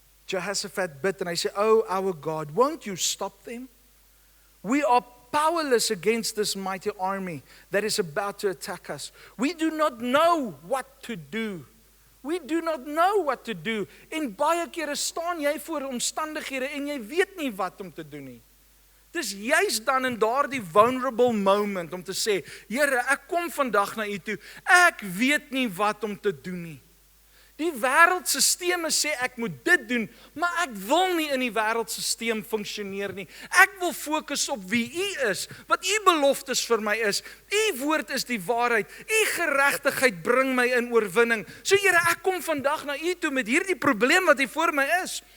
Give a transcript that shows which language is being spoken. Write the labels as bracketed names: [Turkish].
[Afrikaans] Jehoshaphat bid en hy sê, [English] "Oh our God, won't you stop them? We are powerless against this mighty army that is about to attack us. We do not know what to do." We do not know what to do. [Afrikaans] En baie kere staan jy voor omstandighede en jy weet nie wat om te doen nie. Dis juist dan in daardie [English] vulnerable [Afrikaans] moment om te sê, Here, ek kom vandag na U toe. Ek weet nie wat om te doen nie. Die wêreldstelsel sê ek moet dit doen, maar ek wil nie in die wêreldstelsel funksioneer nie. Ek wil fokus op wie U is, wat U beloftes vir my is. U woord is die waarheid. U geregtigheid bring my in oorwinning. So Here, ek kom vandag na U toe met hierdie probleem wat hier voor my is.